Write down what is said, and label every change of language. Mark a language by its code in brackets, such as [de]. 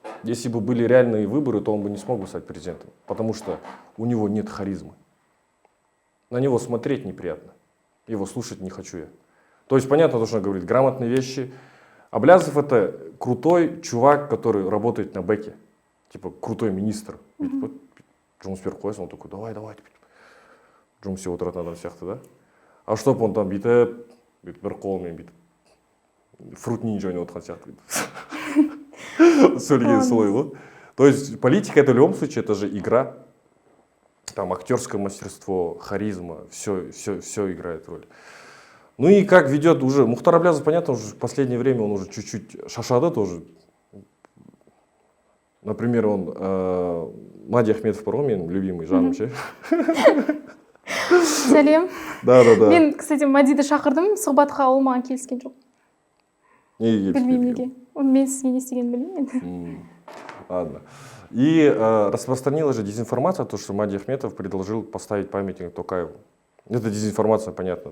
[ru] Если бы были реальные выборы, то он бы не смог бы стать президентом, потому что у него нет харизмы. На него смотреть неприятно, его слушать не хочу я. То есть понятно то, что он говорит, грамотные вещи. Аблязов это крутой чувак, который работает на бэке, типа крутой министр. [kk] Жұмыс беріп қойсын, [ru] он такой, давай, [kk] жұмыс істеп отыратын адам сияқты, да? [ru] А чтобы он там [kk] бүйтіп, бір қолмен бүйтіп, фрут нинджа ойнап отырған сияқты. Сөйлеген солай ғой. [ru] То есть политика это в любом случае, это же игра. Там актерское мастерство, харизма, все играет роль. Ну и как ведет уже, Мухтар Аблязов, понятно, уже в последнее время он уже чуть-чуть шашады тоже. Например, он [kk] Мади Ахметов бар ғой, менің [ru] любимый [kk] жаным ше. Сәлем. Да. Мен, кстати, Мадиді шақырдым, сұхбатқа ол маған келіскен жоқ. Неге келіспеді? Білмеймін неге. Мен сізге не істегенін білмеймін. [ru] Ладно. И распространила же дезинформация, то, что Мади Ахметов предложил поставить памятник Токаеву. Это дезинформация, понятно.